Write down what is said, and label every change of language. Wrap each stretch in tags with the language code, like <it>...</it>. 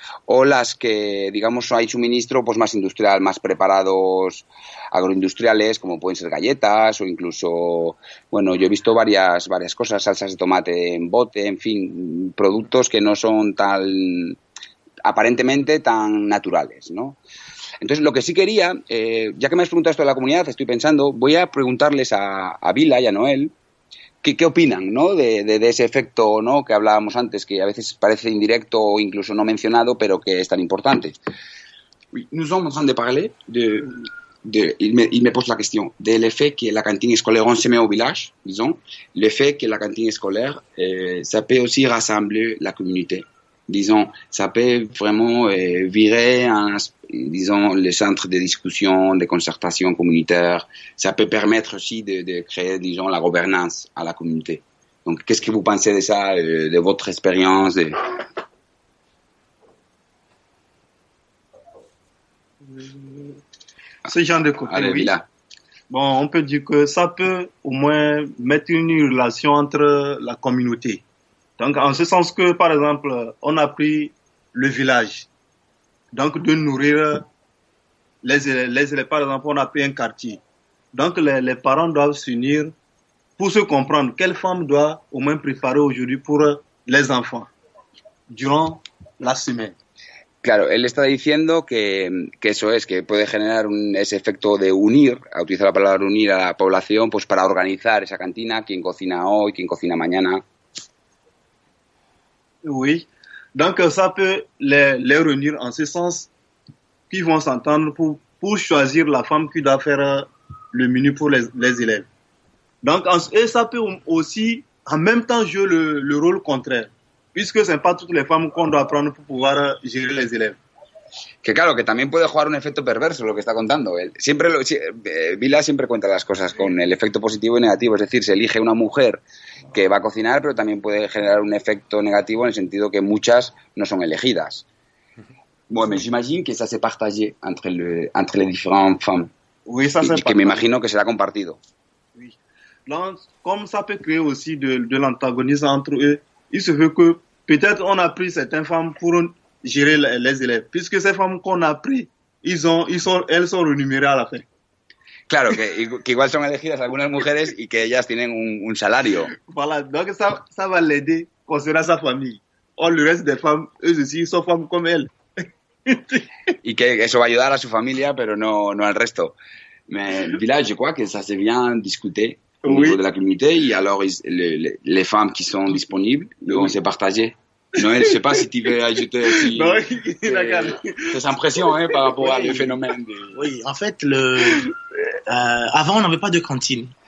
<es>O las que, digamos, hay suministro pues más industrial, más preparados agroindustriales, como pueden ser galletas o incluso, yo he visto varias cosas, salsas de tomate en bote, en fin, productos que no son aparentemente tan naturales, ¿no? Entonces, lo que sí quería, ya que me has preguntado esto de la comunidad, estoy pensando, voy a preguntarles a Vila y a Noel ¿qué opinan, ¿no? de ese efecto, ¿no? Que hablábamos antes, que a veces parece indirecto o incluso no mencionado, pero que es tan importante.</es> <fr>Oui, nous sommes en train de parler il me pose la question de l'effet que la cantine scolaire on se met au village, disons, l'effet que la cantine scolaire, ça peut aussi rassembler la communauté. Disons, ça peut vraiment virer disons, le centre de discussion, de concertation communautaire. Ça peut permettre aussi de créer, disons, la gouvernance à la communauté. Donc, qu'est-ce que vous pensez de ça, de votre expérience Ce genre de côté, Allez, oui. Vila. Bon, on peut dire que ça peut au moins mettre une relation entre la communauté. Donc, en ce sens que, par exemple, on a pris le village. Donc, de nourrir les élèves. Par exemple, on a pris un quartier. Donc, les parents doivent s'unir pour se comprendre quelle femme doit au moins préparer aujourd'hui pour les enfants durant la semaine.</fr> <es>Claro, él está diciendo que eso es, que puede generar ese efecto de unir, a utilizar la palabra unir a la población, pues para organizar esa cantina, quién cocina hoy, quién cocina mañana.</es> <fr>Oui, donc ça peut les réunir en ce sens qu'ils vont s'entendre pour choisir la femme qui doit faire le menu pour les élèves. Donc, et ça peut aussi en même temps jouer le rôle contraire, puisque ce n'est pas toutes les femmes qu'on doit prendre pour pouvoir gérer les élèves.</fr> <es>Que claro, que también puede jugar un efecto perverso lo que está contando. Vila siempre cuenta las cosas con el efecto positivo y negativo, es decir, se elige una mujer que va a cocinar, pero también puede generar un efecto negativo en el sentido que muchas no son elegidas.</es> <fr>Bon, mais j'imagine que ça s'est partagé entre les différentes femmes. Oui, ça</fr> <es>y que me imagino que será compartido.</es> <fr>Oui. Donc, comme ça peut créer aussi de l'antagonisme entre eux, il se veut que peut-être on a pris certaines femmes pour gérer les élèves, puisque ces femmes qu'on a pris, elles sont rémunérées à la fin.</fr> <es>Claro, que igual son elegidas algunas mujeres y que ellas tienen un salario.</es> <fr>Voilà, donc ça va l'aider concernant sa famille. Or, le reste des femmes, eux aussi, sont femmes comme elle.</fr> <es>Y que eso va a ayudar a su familia, pero no al resto.</es> <fr>Mais Vila, je crois que ça s'est bien discuté au niveau de la communauté, et alors les femmes qui sont disponibles vont se partager. Noël, je ne sais pas si tu veux ajouter aussi tes impressions par rapport à le phénomène. Oui, en fait, avant, on n'avait pas de cantine.</fr>